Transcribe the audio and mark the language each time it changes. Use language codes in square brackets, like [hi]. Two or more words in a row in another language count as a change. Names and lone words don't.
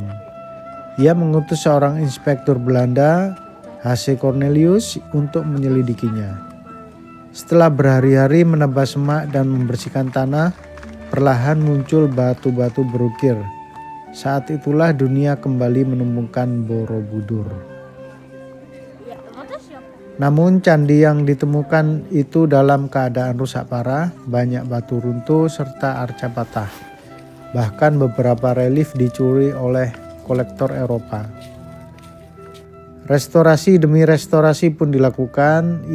[id] Ia mengutus seorang inspektur Belanda, H.C. Cornelius, untuk menyelidikinya. Setelah berhari-hari menebas semak dan membersihkan tanah, perlahan muncul batu-batu berukir. Saat itulah dunia kembali menemukan Borobudur. [nl] Ja, wat is Japan? [id] Namun candi yang ditemukan itu dalam keadaan rusak parah, banyak batu runtuh serta arca patah. Bahkan beberapa relief dicuri oleh kolektor Eropa. Restorasi demi restorasi pun dilakukan.